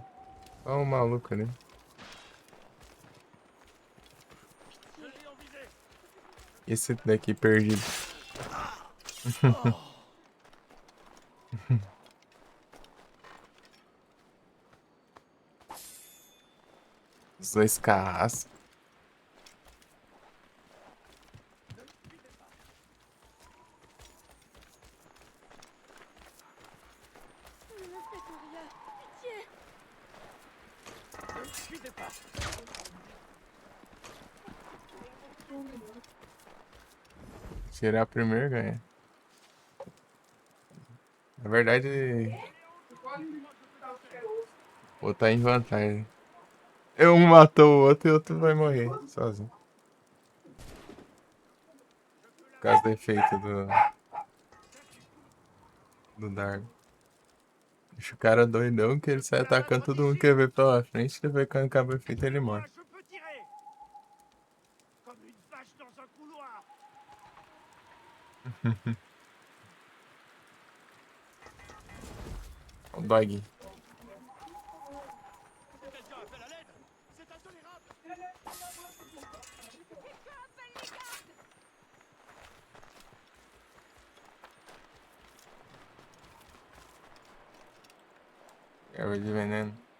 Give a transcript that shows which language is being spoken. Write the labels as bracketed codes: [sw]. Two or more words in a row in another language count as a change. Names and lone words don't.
[pt] Só um maluco ali. Esse daqui perdido. Os dois carrascos. [fr] Ne faites rien. Pitié. [pt] Tirar primeiro ganha. Na verdade, vou estar em vantagem. Um matou o outro e o outro vai morrer sozinho. Por causa do efeito do Dargo. Deixa o cara doidão que ele sai atacando todo mundo que vê pela frente, depois quando acaba o efeito ele morre. [fr] Je peux tirer. Comme une vache dans un couloir. [pt] O dog. [fr] Quelqu'un appelle à l'aide. C'est intolérable. [pt] Erva de veneno.